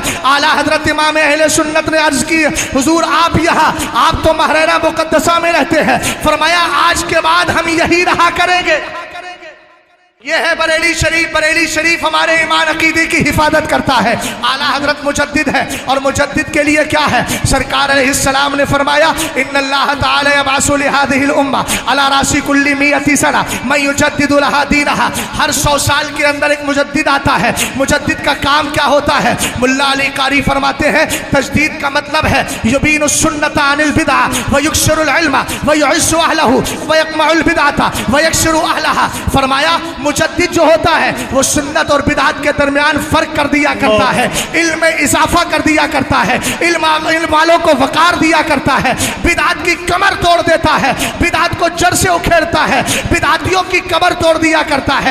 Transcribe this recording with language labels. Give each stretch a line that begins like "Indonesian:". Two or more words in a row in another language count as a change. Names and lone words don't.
Hindi: आला हजरत इमाम अहले सुन्नत ने अर्ज की, हुजूर आप यहाँ, आप तो महरेरा मुकद्दसा में रहते हैं, फरमाया आज के बाद हम यही रहा करेंगे। ये है बरेली शरीफ। बरेली शरीफ हमारे ईमान अकीदे की हिफाजत करता है। आला हजरत मुजद्दिद है और मुजद्दिद के लिए क्या है? सरकार अलैहिस्सलाम ने फरमाया
Arabic: إن الله تعالى يبعث لهذه الأمة على رأس كل مائة سنة من يجدد لها دينها.
Hindi: हर 100 साल के अंदर एक मुजद्दिद आता है। मुजद्दिद का काम क्या होता है? मुल्ला अली कारी फरमाते हैं तजदीद का मतलब है
Arabic: يبين السنة عن البدعة ويكثر العلم ويعز أهله ويقمع البدعة ويكسر أهلها.
Hindi: फरमाया मुजद्दिद जो होता है वो सुन्नत और बिदात के दरमियान फर्क कर दिया करता है, इल्म में इजाफा कर दिया करता है, इल्म वालों को वकार दिया करता है, बिदात की कमर तोड़ देता है, बिदात को जड़ से उखेड़ता है, बिदातियों की कमर तोड़ दिया करता है।